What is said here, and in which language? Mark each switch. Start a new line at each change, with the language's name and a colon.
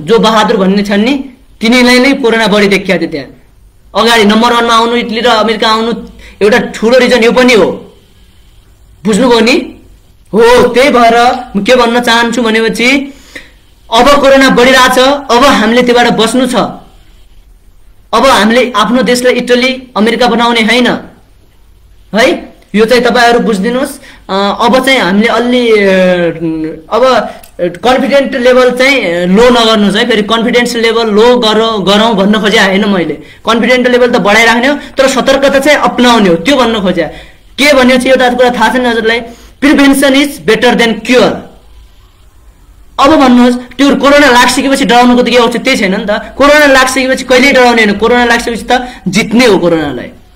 Nepali: जो बहादुर भन्ने छन् नि तिनीलाई नै कोरोना बढी देखिएको थियो। त्यहाँ अगाडि नम्बर 1 मा आउनु, इटली र अमेरिका आउनु एउटा ठूलो रिजन यो पनि हो। बुझ्नुभयो नि? हो, त्यही भएर म के भन्न चाहन्छु भनेपछि अब कोरोना बढिरहेछ, अब हामीले त्योबाट बस्नु छ। अब हामीले आफ्नो देशलाई इटली अमेरिका बनाउने हैन है। यो चाहिँ तपाईहरु बुझ्दिनुस्। अब चाहिँ हामीले अलि अब कन्फिडेन्ट लेभल चाहिँ लो नगर्नुस् है। फेरि कन्फिडेन्स लेभल लो गरौँ भन्न खोजे हैन मैले। कन्फिडेन्ट लेभल त बढाइराख्ने हो, तर सतर्कता चाहिँ अपनाउने हो, त्यो भन्न खोजे। के भनेपछि एउटा कुरा थाहा छैन हजुरलाई,
English: Prevention is better than cure.
Nepali: अब भन्नुहोस्, त्यो कोरोना लागिसकेपछि डराउनुको त के औचित्य त्यही छैन नि त। कोरोना लागिसकेपछि कहिल्यै डराउने हैन, कोरोना लागिसकेपछि त जित्ने हो कोरोनालाई।